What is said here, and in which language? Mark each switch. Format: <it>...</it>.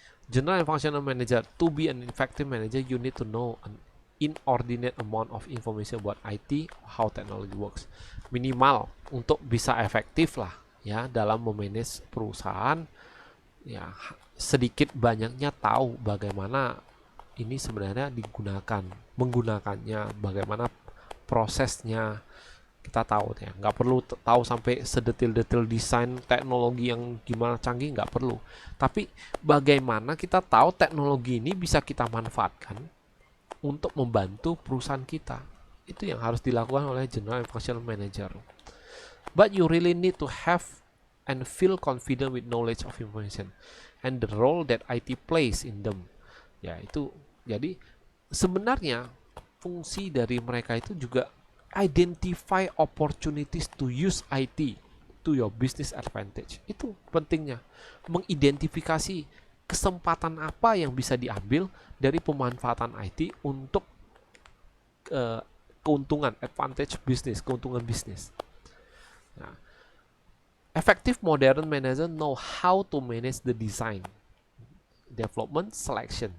<en>General and functional manager, to be an effective manager you need to know an inordinate amount of information about IT, how technology works.</en> <id>Minimal untuk bisa efektif lah ya dalam memanage perusahaan, ya sedikit banyaknya tahu bagaimana ini sebenarnya menggunakannya, bagaimana prosesnya. Kita tahu ya, nggak perlu tahu sampai sedetil-detil desain teknologi yang gimana canggih, nggak perlu. Tapi bagaimana kita tahu teknologi ini bisa kita manfaatkan untuk membantu perusahaan kita, itu yang harus dilakukan oleh general and functional manager.</id> <en>But you really need to have and feel confident with knowledge of information and the role that IT plays in them.</en> <id>Ya itu, jadi sebenarnya fungsi dari mereka itu juga</id> <en>identify opportunities to use IT to your business advantage.</en> <id>Itu pentingnya, mengidentifikasi kesempatan apa yang bisa diambil dari pemanfaatan IT untuk keuntungan, advantage bisnis, keuntungan bisnis.</id> <en>Nah, effective modern manager know how to manage the design, development, selection.</en>